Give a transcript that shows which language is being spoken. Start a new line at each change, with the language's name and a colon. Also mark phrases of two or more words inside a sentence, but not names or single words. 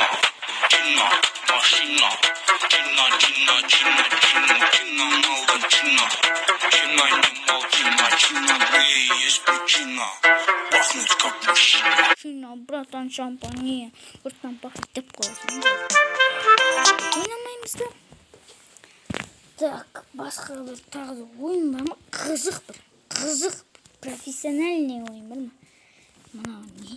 Russian: Чино, машина. Чино, Чино, Чино, Чино, Чино, мало Чино. Чино, не молчина. Чино, ты и есть причина пахнуть как мужчина. Чино, братан, шампань.
Kazakh: Ұрттан пахнет деп қоясың. Ойнамаймыз да. Так, басқа бір тағы ойын бар ма? Қызық, профессиональный ойын бар ма? Мынау не?